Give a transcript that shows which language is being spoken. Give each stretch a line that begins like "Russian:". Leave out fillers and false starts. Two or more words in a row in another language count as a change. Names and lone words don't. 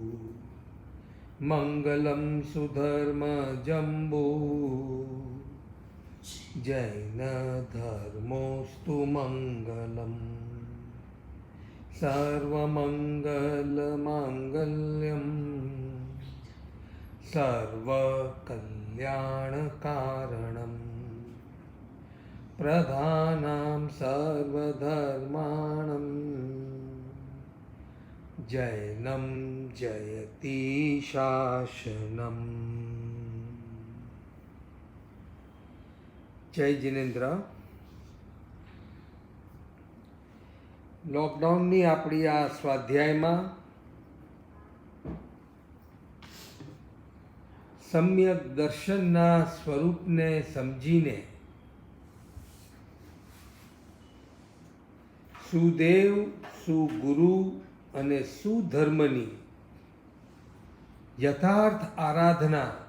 Sanskrit: मङ्गलं सुधर्मजम्बू जैनधर्मोऽस्तु मङ्गलम् सर्वमङ्गलमाङ्गल्यं सर्वकल्याणकारणं प्रधानं सर्वधर्माणं जैनं जयति शासनम्। जय जिनेन्द्र।
Gujarati: લોકડાઉનની આપણી આ સ્વાધ્યાયમાં સમ્યક દર્શનના સ્વરૂપને સમજીને સુદેવ સુગુરુ અને સુધર્મની યથાર્થ આરાધના